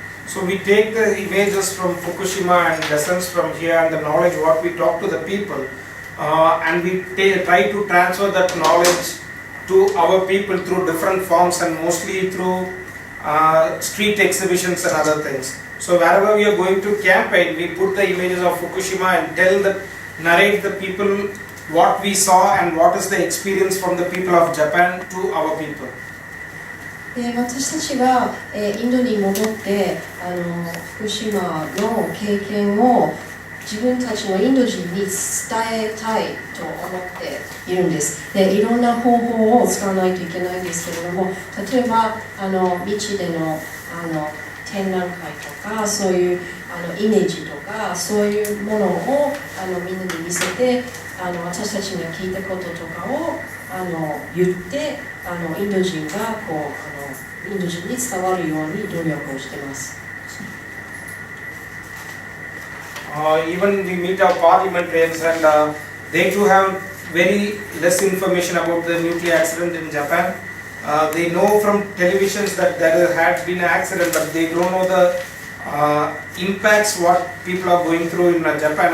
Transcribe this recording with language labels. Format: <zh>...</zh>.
<en>So we take the images from Fukushima and lessons from here and the knowledge what we talk to the people, and we try to transfer that knowledge to our people through different forms and mostly through street exhibitions and other things. So wherever we are going to campaign, we put the images of Fukushima and narrate the people what we saw and what is the experience from the people of Japan to our people.</en> <ja>私たちはインドに戻って福島の経験を自分たちのインド人に伝えたいと思っているんです。で、いろんな方法を使わないといけないんですけれども、例えば道での展覧会とか、そういうイメージとか、そういうものをみんなに見せて、私たちが聞いたこととかを言って、インド人がインド人に伝わるように努力をしています。</ja> <en>Even we meet our parliamentarians and they too have very less information about the nuclear accident in Japan. They know from televisions that there had been an accident, but they don't know the impacts what people are going through in Japan.</en>